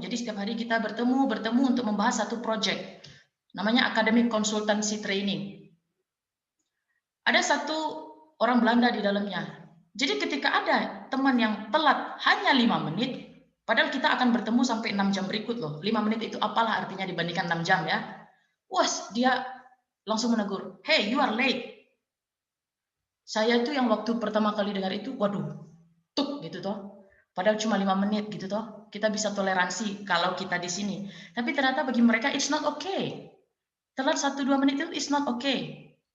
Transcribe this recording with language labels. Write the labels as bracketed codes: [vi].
[id] Jadi setiap hari kita bertemu untuk membahas satu project. Namanya Academic Consultancy Training. Ada satu orang Belanda di dalamnya. Jadi ketika ada teman yang telat hanya 5 menit, padahal kita akan bertemu sampai 6 jam berikut loh. 5 menit itu apalah artinya dibandingkan 6 jam ya. Wah, dia langsung menegur, [en] "Hey, you are late." [id] Saya itu yang waktu pertama kali dengar itu, waduh, tuk gitu toh. Padahal cuma 5 menit gitu toh. Kita bisa toleransi kalau kita di sini. Tapi ternyata bagi mereka [en] it's not okay. [id] Telat 1-2 menit itu it's not okay.